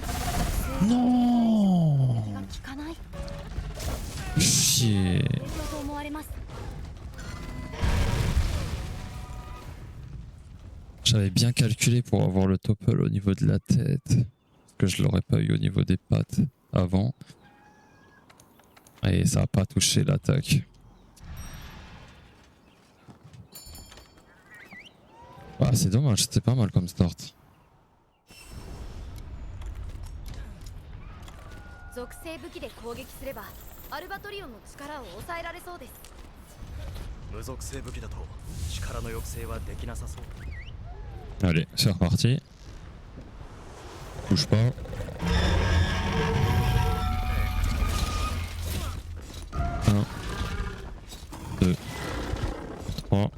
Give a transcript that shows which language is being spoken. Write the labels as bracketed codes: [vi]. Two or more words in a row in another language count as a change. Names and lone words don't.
[fr] Non. Chier. [ja] われます。 [fr] J'avais bien calculé pour avoir le topple au niveau de la tête. Parce que je l'aurais pas eu au niveau des pattes avant. Et ça a pas touché l'attaque. Ah, c'est dommage, c'était pas mal comme start. [ja] 属性武器で攻撃すればアルバトリオンの力を抑えられそうです。無属性武器だと力の抑制はできなさそう。 [fr] Allez, c'est reparti. Bouge pas. Un, deux, trois.